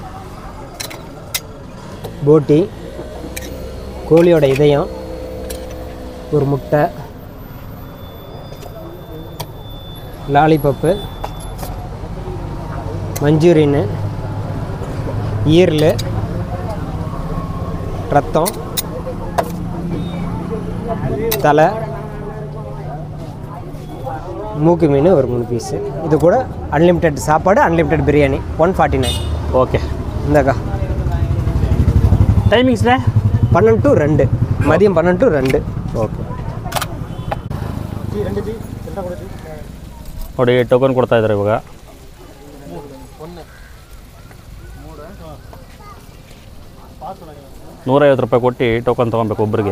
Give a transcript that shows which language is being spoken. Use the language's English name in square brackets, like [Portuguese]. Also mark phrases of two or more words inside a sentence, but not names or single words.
[Tamil] போட்டி, கோழியோட இதயம், ஒரு முட்டை, லாலிபப்பு, மஞ்சூரியனு, ஈரல், ரத்தம், தலை, மூக்கு மீன் ஒரு 3 பீஸு. இது கூட அன்லிமிட்டெட் சாப்பாடு, அன்லிமிட்டெட் பிரியாணி 149. ஓகே. இந்தாக்கா. [Kannada] ಟೈಮಿಂಗ್ಸ್ಲೇ [Tamil] 12 to 2, ಮதியம் 12 to 2. [Kannada] ಓಕೆ ನೋಡಿ ಟೋಕನ್ ಕೊಡ್ತಾ ಇದ್ದಾರೆ ಇವಾಗ. 150 ರೂಪಾಯಿ ಕೊಟ್ಟು ಟೋಕನ್ ತೊಗೊಬೇಕು ಒಬ್ಬರಿಗೆ.